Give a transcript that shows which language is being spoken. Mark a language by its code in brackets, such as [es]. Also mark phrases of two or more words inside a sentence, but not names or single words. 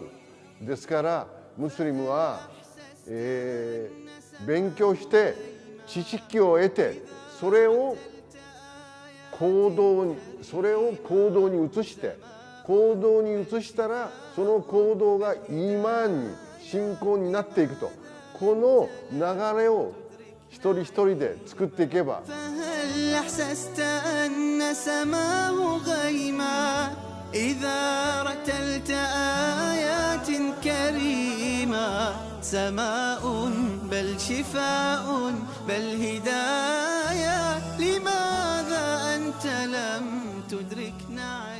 [ja] ですからムスリムは、勉強して知識を得て、それを行動に移して、行動に移したらその行動がイーマンに信仰になっていくと、この流れを一人一人で作っていけば。 [ar] سماء بل شفاء بل هداية لماذا أنت لم تدركنا